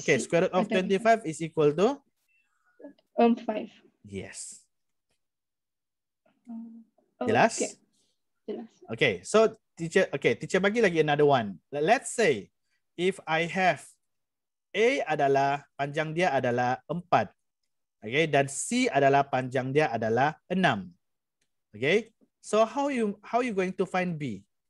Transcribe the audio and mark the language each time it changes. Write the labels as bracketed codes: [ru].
[en] Okay, square root of 25 is equal to? 5. Yes. [ms] Jelas? Okay. Jelas. [en] Okay, so teacher [ms] bagi lagi [en] another one. Let's say if I have A [ms] adalah panjang dia adalah [en] 4. [ms] Okay, dan C adalah panjang dia adalah 6. [en] Okay, so how you going to find B?